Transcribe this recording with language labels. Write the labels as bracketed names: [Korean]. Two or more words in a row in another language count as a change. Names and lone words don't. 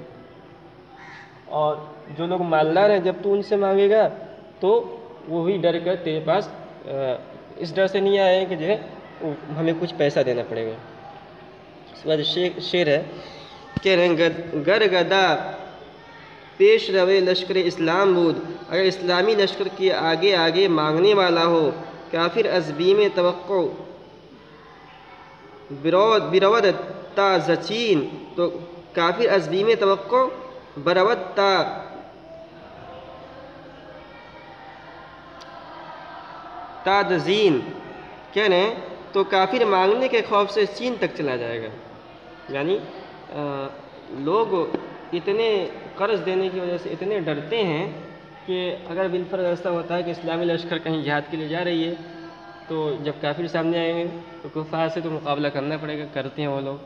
[Urdu] اور جو لوگ مالدار ہیں، جب تو ان سے مانگے گا تو وہ بھی ڈر کر تیرے پاس اس ڈر سے نہیں آئے کہ جو ہے ہمیں کچھ پیسہ دینا پڑے گا۔ اس کے بعد شعر ہے، کہہ رہے ہیں، [Persian] گر گدا پیش روے لشکر اسلام بود، [Urdu] اگر اسلامی لشکر کے آگے آگے مانگنے والا ہو، [Persian] کافر از بیم توقع برود تا زچین، تو کافر از بیم توقع برود تا دزین، [Urdu] کہہ رہے ہیں تو کافر مانگنے کے خوف سے چین تک چلا جائے گا۔ یعنی لوگ اتنے قرض دینے کی وجہ سے اتنے ڈرتے ہیں کہ اگر بالفرض ایسا ہوتا ہے کہ اسلامی لشکر کہیں جہاد کے لیے جا رہی ہے تو جب کافر سامنے آئیں گے تو کفار سے تو مقابلہ کرنا پڑے گا، کرتے ہیں وہ لوگ۔